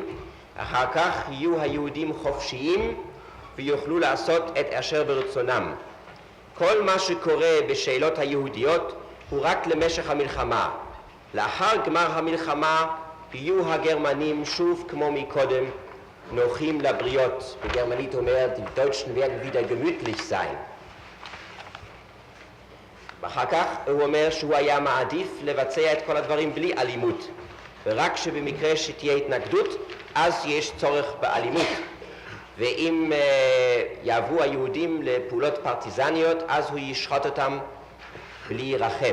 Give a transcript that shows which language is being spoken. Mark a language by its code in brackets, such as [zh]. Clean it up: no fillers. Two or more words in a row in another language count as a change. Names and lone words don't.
[he] אחר כך יהיו היהודים חופשיים ויוכלו לעשות את אשר ברצונם. כל מה שקורה בשאלות היהודיות הוא רק למשך המלחמה. לאחר גמר המלחמה יהיו הגרמנים שוב כמו מקודם נוחים לבריות. בגרמנית אומרת, [de] die Deutschen werden wieder gemütlich sein. [he] ואחר כך הוא אומר שהוא היה מעדיף לבצע את כל הדברים בלי אלימות, ורק שבמקרה שתהיה התנגדות, אז יש צורך באלימות. ואם יעברו היהודים לפעולות פרטיזניות, אז הוא ישחט אותם בלי רחם.